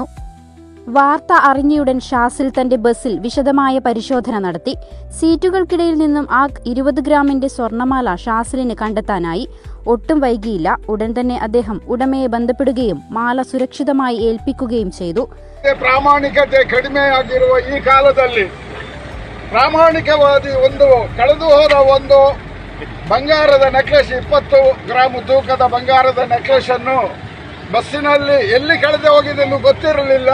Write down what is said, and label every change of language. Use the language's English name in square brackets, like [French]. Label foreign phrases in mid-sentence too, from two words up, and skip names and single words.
[Malayalam] വാർത്ത അറിഞ്ഞയുടൻ ഷാസിൽ തന്റെ ബസ്സിൽ വിശദമായ പരിശോധന നടത്തി. സീറ്റുകൾക്കിടയിൽ നിന്നും ആ 20 ഗ്രാമിന്റെ സ്വർണമാല ഷാസിലിന് കണ്ടെത്താനായി. ഒട്ടും വൈകിയില്ല. ഉടൻ തന്നെ അദ്ദേഹം ഉടമയെ ബന്ധപ്പെടുകയും മാല സുരക്ഷിതമായി ഏൽപ്പിക്കുകയും ചെയ്തു. [Kannada] ಪ್ರಾಮಾಣಿಕತೆ ಕಡಿಮೆಯಾಗಿರುವ ಈ ಕಾಲದಲ್ಲಿ ಪ್ರಾಮಾಣಿಕವಾದಿ ಕಳೆದು ಹೋದ ಬಂಗಾರದ ನೆಕ್ಲೆಸ್ 20 ಗ್ರಾಂ ತೂಕದ ಬಂಗಾರದ ನೆಕ್ಲೆಸ್ ಅನ್ನು ಬಸ್ಸಿನಲ್ಲಿ ಎಲ್ಲಿ ಕಳೆದು ಹೋಗಿದೆ ಎಂದು ಗೊತ್ತಿರಲಿಲ್ಲ.